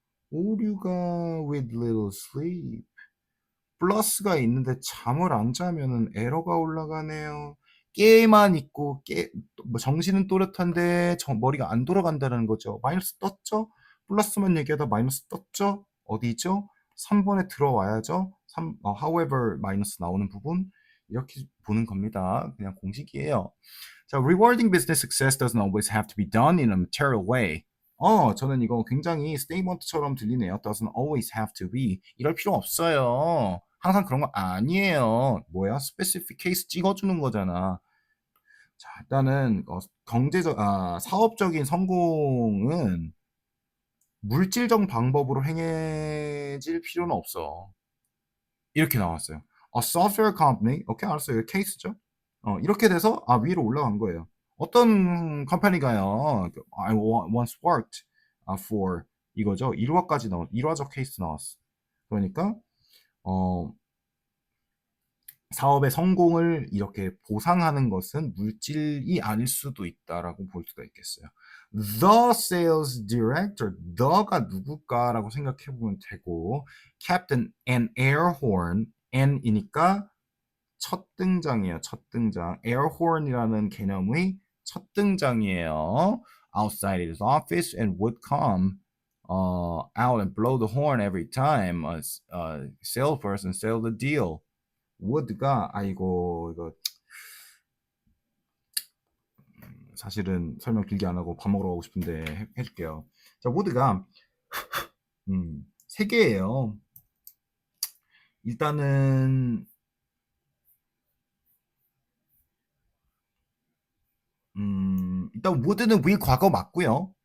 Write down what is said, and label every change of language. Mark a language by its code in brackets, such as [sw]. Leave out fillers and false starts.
[en] 오류가 with little sleep. [ko] 플러스가 있는데 잠을 안 자면은 에러가 올라가네요. 깨만 있고 뭐 정신은 또렷한데 머리가 안 돌아간다는 거죠. 마이너스 떴죠? 플러스만 얘기하다 마이너스 떴죠? 어디죠? 3번에 들어와야죠. however 마이너스 나오는 부분 이렇게 보는 겁니다. 그냥 공식이에요. [en] 자, rewarding business success doesn't always have to be done in a material way. [ko] 저는 이거 굉장히 스테이먼트처럼 들리네요. [en] doesn't always have to be. [ko] 이럴 필요 없어요. 항상 그런 거 아니에요. 뭐야? specific case 찍어주는 거잖아. 자, 일단은 사업적인 성공은 물질적 방법으로 행해질 필요는 없어. 이렇게 나왔어요. [en] A software company, [ko] 오케이 알았어요. 이거 케이스죠. 이렇게 돼서 위로 올라간 거예요. 어떤 컴퍼니가요? [en] I once worked for [ko] 이거죠. 일화적 케이스 나왔어. 그러니까 사업의 성공을 이렇게 보상하는 것은 물질이 아닐 수도 있다라고 볼 수가 있겠어요. [en] The sales director, the [ko] 가 누굴까라고 생각해 보면 되고, [en] Captain an air horn, n [ko] 이니까 첫 등장이에요. 첫 등장. air horn이라는 개념의 첫 등장이에요. [en] Outside his office and would come out and blow the horn every time a salesperson sell the deal. [ko] wood가 아이고 이거 사실은 설명 길게 안 하고 밥 먹으러 가고 싶은데 해줄게요. 자, wood가 세 개예요. 일단은 일단 would는 will 과거 맞고요.